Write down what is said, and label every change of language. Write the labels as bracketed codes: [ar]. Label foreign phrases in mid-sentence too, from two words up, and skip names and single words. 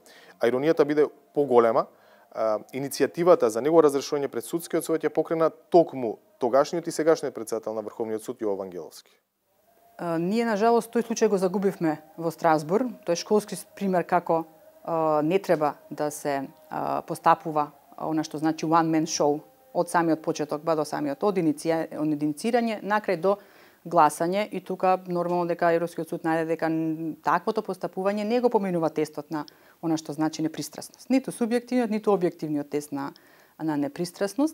[mk] А иронијата биде поголема, иницијативата за негово разрешување пред судскиот совет ја покрена токму тогашниот и сегашниот претседател на Врховниот суд Јово Вангеловски. Ние, на жалост, тој случај го загубивме во Страсбург. Тој е школски пример како не треба да се постапува она што значи [en] one man show [mk] од самиот почеток ба до самиот од инициирање накрај до гласање, и тука нормално дека Европскиот суд најде дека таквото постапување не го поминува тестот на она што значи непристрасност. Ниту субјективниот, ниту објективниот тест на непристрасност.